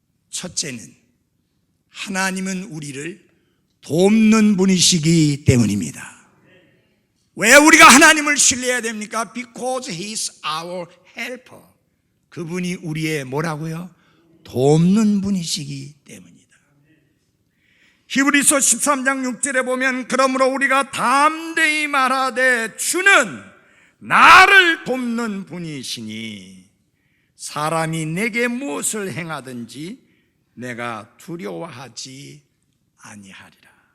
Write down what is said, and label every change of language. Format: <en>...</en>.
<ko>첫째는 하나님은 우리를 돕는 분이시기 때문입니다. 왜 우리가 하나님을 신뢰해야 됩니까?</ko> <en>Because He is our helper.</en> <ko>그분이 우리의 뭐라고요? 돕는 분이시기 때문이다. 히브리서 13장 6절에 보면 그러므로 우리가 담대히 말하되 주는 나를 돕는 분이시니 사람이 내게 무엇을 행하든지 내가 두려워하지 아니하리라.</ko>